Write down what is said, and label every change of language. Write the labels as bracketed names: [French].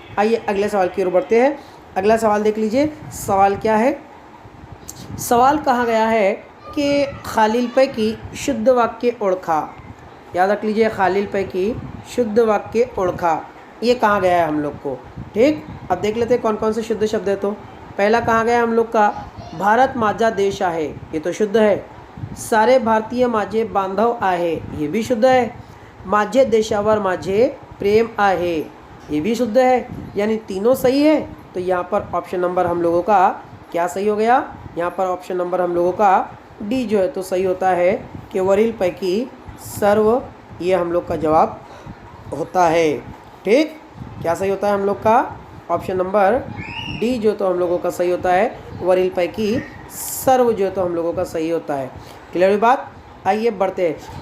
[Hindi] आइए अगले सवाल की ओर बढ़ते हैं। अगला सवाल देख लीजिए। सवाल क्या है, सवाल कहा गया है कि [Marathi] खालीलपैकी शुद्ध वाक्य ओळखा। [Hindi] याद रख लीजिए, [Marathi] खालीलपैकी शुद्ध वाक्य ओळखा, [Hindi] ये कहा गया है हम लोग को। ठीक, अब देख लेते हैं कौन कौन से शुद्ध शब्द है। तो पहला कहा गया हम लोग का, [Marathi] भारत माझा देश आहे, [Hindi] ये तो शुद्ध है। [Marathi] सारे भारतीय माझे बांधव आहे, [Hindi] ये भी शुद्ध है। [Marathi] माझे देशावर माझे प्रेम आहे, [Hindi] ये भी शुद्ध है। यानी तीनों सही है। तो यहाँ पर ऑप्शन नंबर हम लोगों का क्या सही हो गया, यहाँ पर ऑप्शन नंबर हम लोगों का डी जो है तो सही होता है कि [Marathi] वरील पैकी सर्व, [Hindi] ये हम लोग का जवाब होता है। ठीक, क्या सही होता है हम लोग का, ऑप्शन नंबर डी जो तो हम लोगों का सही होता है, [Marathi] वरील पैकी सर्व [Hindi] जो तो हम लोगों का सही होता है। क्लियर हुई बात। आइए बढ़ते हैं।